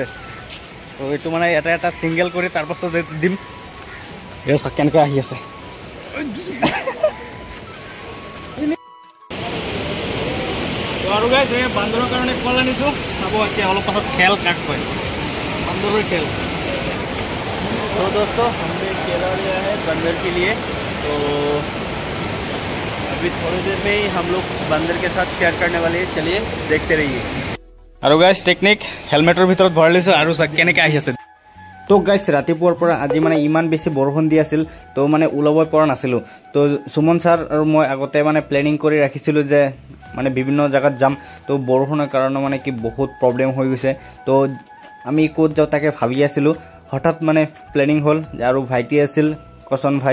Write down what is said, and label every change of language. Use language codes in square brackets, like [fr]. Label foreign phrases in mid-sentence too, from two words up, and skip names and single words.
[as] তো এইটো মানে এটা চিংগল কৰি তাৰপাছত দিম। এই চাওক কেনেকৈ আহি আছে। তো আৰু গাইজ এই বান্দৰৰ কাৰণে কল আনিছোঁ, চাব এতিয়া অলপ পাছত খেল কাক কয়, বান্দৰৰ খেল। [hi] तो दोस्तों हमने केला लिया है बंदर के लिए, तो अभी थोड़ी देर में ही हम लोग बंदर के साथ शेयर करने वाले हैं, चलिए देखते रहिए। [as] আৰু গাইজ টেকনিক হেলমেটৰ ভিতৰত ভৰাই লৈছোঁ আৰু চাওক কেনেকৈ আহি আছে। তো গাইজ ৰাতিপুৱাৰ পৰা আজি মানে ইমান বেছি বৰষুণ দি আছিল, তো মানে ওলাবই পৰা নাছিলোঁ। তো সুমন ছাৰ আৰু মই আগতে মানে প্লেনিং কৰি ৰাখিছিলোঁ যে মানে বিভিন্ন জেগাত যাম। তো বৰষুণৰ কাৰণে মানে কি বহুত প্ৰব্লেম হৈ গৈছে। তো আমি ক'ত যাওঁ তাকে ভাবি আছিলোঁ, হঠাৎ মানে প্লেনিং হ'ল আৰু ভাইটি আছিল কচন ভাই।